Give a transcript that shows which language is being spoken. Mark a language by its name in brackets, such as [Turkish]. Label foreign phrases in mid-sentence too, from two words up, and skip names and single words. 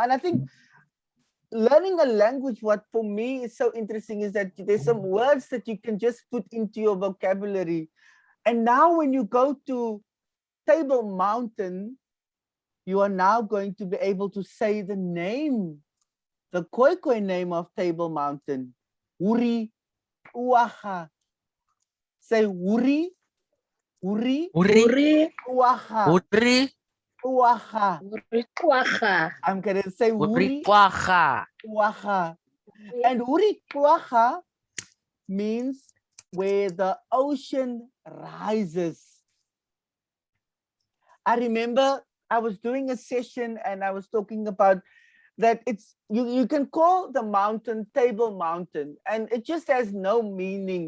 [English] And I think learning a language, what for me is so interesting is that there's some words that you can just put into your vocabulary. And now when you go to Table Mountain, you are now going to be able to say the name, the Khoikhoi name of Table Mountain. Uri Uaha. Say Uri, Uri, Uri. Uri, Uaha, Uri. Uaha. Uri Kwacha. I'm going to say Uri Uri puaha. Uaha. And Uri Uaha means where the ocean rises. I remember I was doing a session and I was talking about that it's you can call the mountain Table Mountain, and it just has no meaning.